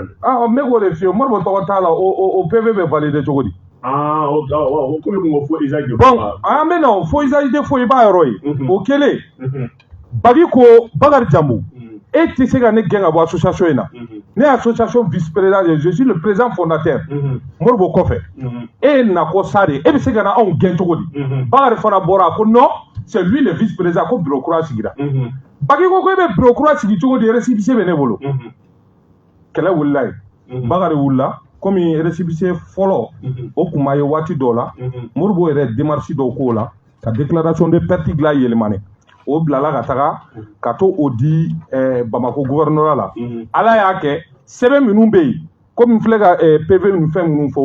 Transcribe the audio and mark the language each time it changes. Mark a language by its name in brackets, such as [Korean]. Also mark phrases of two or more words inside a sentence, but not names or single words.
[Bambara] de ne k'o de f'i ye Moribo tɔgɔ t'a la o PV bɛ valider cogo di o komi kun ko fo Isaïe de bon an bɛ na fo Isaïe de fo i b'a yɔrɔ ye o kɛlen Bagi ko Bakary Jambu e tɛ se ka ne gɛn ka bɔ association in na ne ye association [French] vice président je suis le président fondateur [Bambara] Moribo kɔfɛ e ye nakɔ sa de e bɛ se ka na anw gɛn cogo di Bakary fana bɔra ko [French] non c'est lui le vice président [Bambara] ko bureau kura sigira Bagi ko e bɛ bureau kura sigi cogo di récépissé bɛ ne bolo kɛlɛ wulila yen Bakary wulila komi récépissé fɔlɔ o kun ma ye waati dɔw la Moribo yɛrɛ démarche dɔw k'o la ka [French] déclaration de perte [Bambara] dilan yɛlɛmani o bilala ka taga ka to o di Bamako gouvernorat la ala y'a kɛ sɛbɛn minnu bɛ yen komi filɛ ka PV ni fɛn minnu fɔ